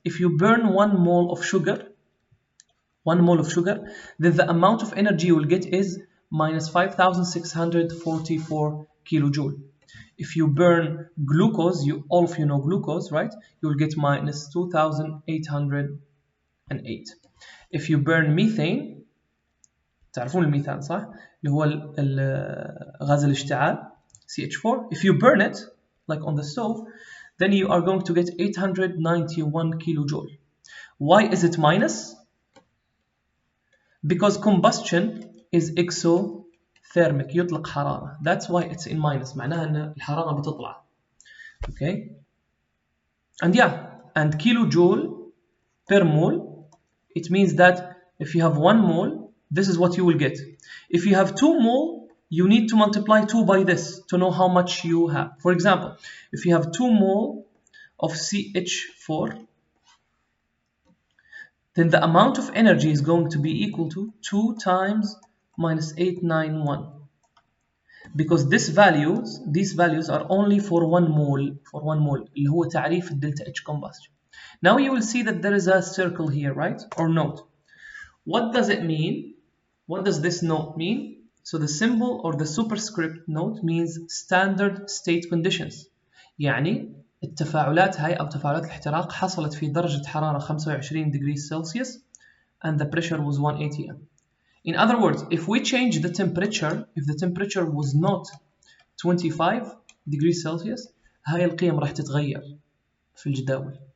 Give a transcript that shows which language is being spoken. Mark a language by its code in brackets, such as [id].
[en] If you burn 1 mole of sugar, then the amount of energy you will get is minus 5,644 kilojoule. If you burn glucose, all of you know glucose, right? You will get minus 2,808. If you burn methane, [ar] تعرفون الميثان صح؟ اللي هو غاز الاشتعال CH4. [en] If you burn it, like on the stove, then you are going to get 891 kilojoule. Why is it minus? Because combustion is exothermic, [ar] يطلق حرارة. [en] That's why it's in minus. [ar] معناها أن الحرارة بتطلع. [en] Okay? And kilojoule per mole, it means that if you have 1 mole, this is what you will get. If you have 2 mole, you need to multiply 2 by this to know how much you have. For example, if you have 2 mole of CH4, then the amount of energy is going to be equal to 2 times minus 891. Because these values are only for 1 mole, [ar] اللي هو تعريف [en] delta H combustion. Now you will see that there is a circle here, right? Or note. What does it mean? What does this note mean? So the symbol or the superscript note means standard state conditions. [ar] يعني التفاعلات هاي أو تفاعلات الاحتراق حصلت في درجة حرارة [en] 25 degrees Celsius and the pressure was 1 atm. In other words, if we change the temperature, if the temperature was not 25 degrees Celsius, [ar] هاي القيم راح تتغير في الجداول.